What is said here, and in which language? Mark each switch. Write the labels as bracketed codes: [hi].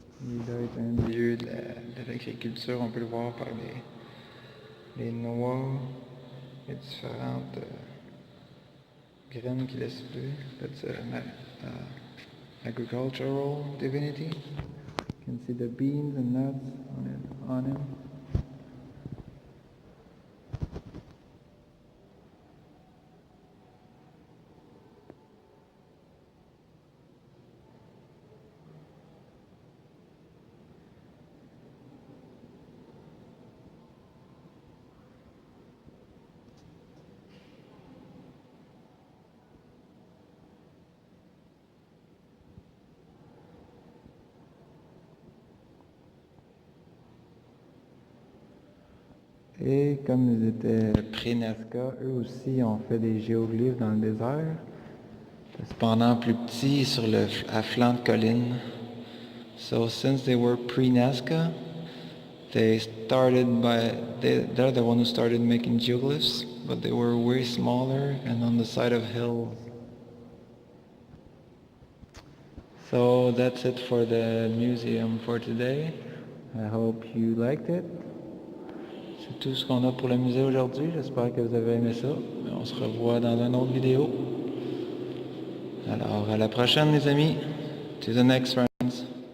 [fr] Il doit être un dieu de l'agriculture, on peut le voir par les noix, les différentes graines qu'il laisse plus. [en] That's an agricultural divinity. You can see the beans and nuts on him. [fr] Et comme ils étaient pré-Nazca, eux aussi ont fait des géoglyphes dans le désert. cependant plus petits à flanc de colline. [en] So since they were pre-Nazca, they're the one who started making geoglyphs, but they were way smaller and on the side of hills. So that's it for the museum for today. I hope you liked it. [fr] C'est tout ce qu'on a pour le musée aujourd'hui. J'espère que vous avez aimé ça. On se revoit dans une autre vidéo. Alors, à la prochaine, les amis. [en] To the next, friends.